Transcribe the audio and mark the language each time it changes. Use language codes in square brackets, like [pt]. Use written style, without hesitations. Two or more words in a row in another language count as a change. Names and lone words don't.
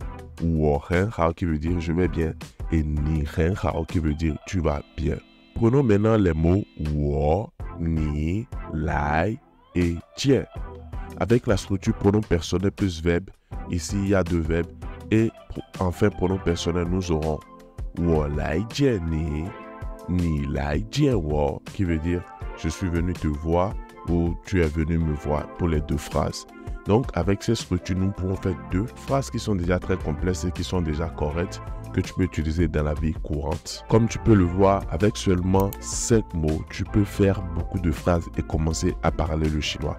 [zh] 我很好 [fr] qui veut dire je vais bien et [zh] 你很好 [fr] qui veut dire tu vas bien. Prenons maintenant les mots wo, ni, lai et jian. Avec la structure pronom personnel plus verbe, ici il y a 2 verbes. Et enfin, pronom personnel, nous aurons [zh] 我来见你，你来见我, [fr] qui veut dire je suis venu te voir ou tu es venu me voir pour les deux phrases. Donc, avec ces structures, nous pouvons faire deux phrases qui sont déjà très complexes et qui sont déjà correctes que tu peux utiliser dans la vie courante. Comme tu peux le voir, avec seulement 5 mots, tu peux faire beaucoup de phrases et commencer à parler le chinois.